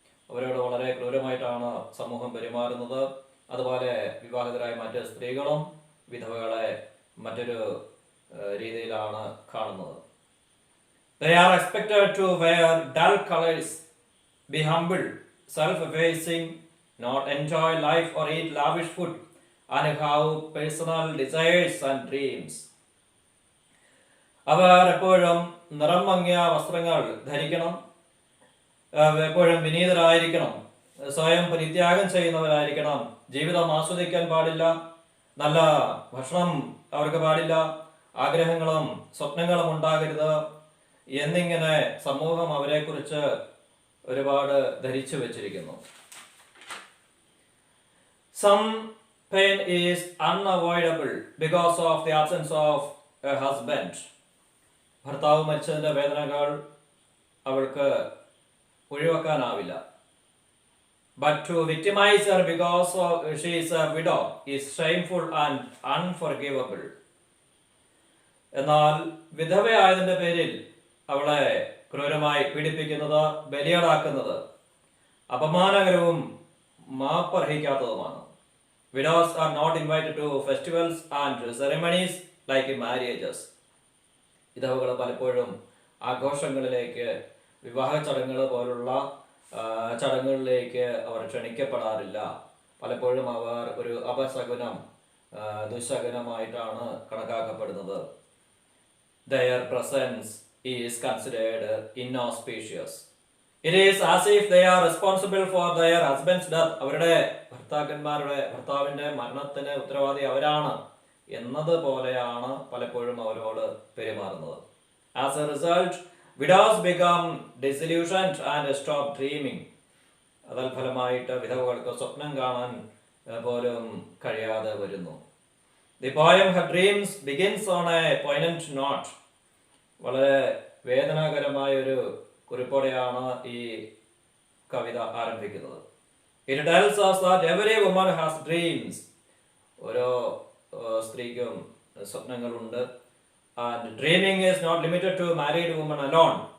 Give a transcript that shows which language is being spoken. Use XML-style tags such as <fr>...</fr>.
<ml>അവരോട് വളരെ ക്രൂരമായിട്ടാണ് സമൂഹം പെരുമാറുന്നത്. അതുപോലെ വിവാഹിതരായ മറ്റ് സ്ത്രീകളും വിധവകളെ മറ്റൊരു രീതിയിലാണ് കാണുന്നത്.</ml> <en>They are expected to wear dull colors, be humble, self-effacing, not enjoy life or eat lavish food, and have personal desires and dreams.</en> <ml>അവർ എപ്പോഴും നിറം മങ്ങിയ വസ്ത്രങ്ങൾ ധരിക്കണം, എപ്പോഴും വിനീതരായിരിക്കണം, സ്വയം പരിത്യാഗം ചെയ്യുന്നവരായിരിക്കണം, ജീവിതം ആസ്വദിക്കാൻ പാടില്ല, നല്ല ഭക്ഷണം അവർക്ക് പാടില്ല, ആഗ്രഹങ്ങളും സ്വപ്നങ്ങളും ഉണ്ടാകരുത് എന്നിങ്ങനെ സമൂഹം അവരെക്കുറിച്ച് ഒരുപാട് ധരിച്ചു വച്ചിരിക്കുന്നു.</ml> <en>Some pain is unavoidable because of the absence of a husband.</en> <ml>ഭർത്താവ് മരിച്ചതിന്റെ വേദനകൾ അവൾക്ക് ഒഴിവാക്കാനാവില്ല.</ml> <en>But to victimize her because she is a widow is shameful and unforgivable.</en> <ml>എന്നാൽ വിധവയായതിന്റെ പേരിൽ അവളെ ക്രൂരമായി പീഡിപ്പിക്കുന്നത്, ബലിയാടാക്കുന്നത് അപമാനകരവും മാപ്പർഹിക്കാത്തതുമാണ്.</ml> <en>Widows are not invited to festivals and ceremonies like in marriages.</en> <ml>വിധവകൾ പലപ്പോഴും ആഘോഷങ്ങളിലേക്ക്, വിവാഹ ചടങ്ങുകൾ പോലുള്ള ചടങ്ങുകളിലേക്ക് അവർ ക്ഷണിക്കപ്പെടാറില്ല. പലപ്പോഴും അവർ ഒരു അപശകുനം, ദുശകുനമായിട്ടാണ് കണക്കാക്കപ്പെടുന്നത്.</ml> <en>Their presence is considered inauspicious. It is as if they are responsible for their husband's death.</en> <ml>അവരുടെ ഭർത്താവിന്റെ മരണത്തിന് ഉത്തരവാദി അവരാണ് എന്നതുപോലെയാണ് പലപ്പോഴും അവരോട് പെരുമാറുന്നത്.</ml> <en>As a result, widows become disillusioned and stop dreaming.</en> <ml>അതിൽ ഫലമായിട്ട് വിധവകൾക്ക് സ്വപ്നം കാണാൻ പോലും കഴിയാതെ വരുന്നു.</ml> <en>The poem Her Dreams begins on a poignant note.</en> <ml>വളരെ വേദനാകരമായ ഒരു കുറിപ്പോടെയാണ് ഈ കവിത ആരംഭിക്കുന്നത്.</ml> <en>It tells us that every woman has dreams.</en> <ml>ഓരോ സ്ത്രീക്കും സ്വപ്നങ്ങളുണ്ട്.</ml> <en>And dreaming is not limited to married women alone.</en>